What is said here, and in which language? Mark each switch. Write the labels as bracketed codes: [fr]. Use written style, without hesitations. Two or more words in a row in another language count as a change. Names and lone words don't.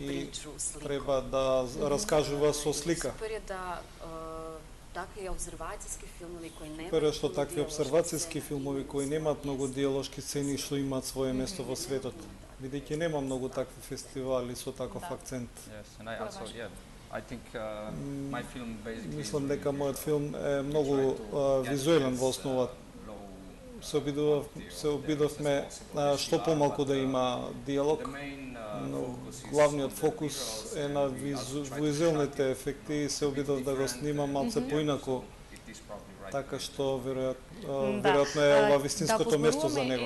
[sr] причу, слику. [mk] треба да раскажува со слика. Супер е да такви обзервацијски филмови кои немаат Прво што многу такви дијалошки обсервацијски сцени, филмови кои немаат многу дијалошки сцени што имаат свое место во светот. бидејќи нема многу такви фестивали со таков акцент. [en] Yes, and I also, yeah, I think my film basically. [mk] Мислам дека мојот филм е многу визуелен во основа. Се обидовме што помалку да има диалог, но главниот фокус е на визуелните ефекти и се обидов да го снимам малце поинаку, така што веројатно е ова вистинското место за него.